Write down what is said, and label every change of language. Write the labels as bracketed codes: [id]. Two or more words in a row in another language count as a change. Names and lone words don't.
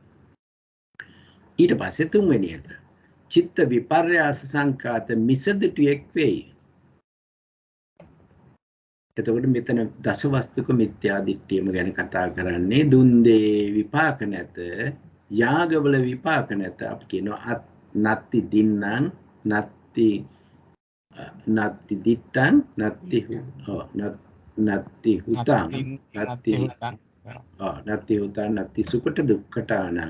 [si] ඊට පස්සේ තුන්වෙනි එක චිත්ත විපර්යාස සංකාත මිසදිටුවෙක් වෙයි. එතකොට මෙතන දසවස්තුක මිත්‍යා දිට්ඨියම ගැන කතා කරන්නේ. දුන්දේ විපාක නැත, යාගවල විපාක නැත. අපි කියනවා [pi] නත්ති දින්නම්, නත්ති දිට්ඨං, නත්ති හුතං, නත්ති හුතං, නත්ති සුකට දුක්ඛටානං.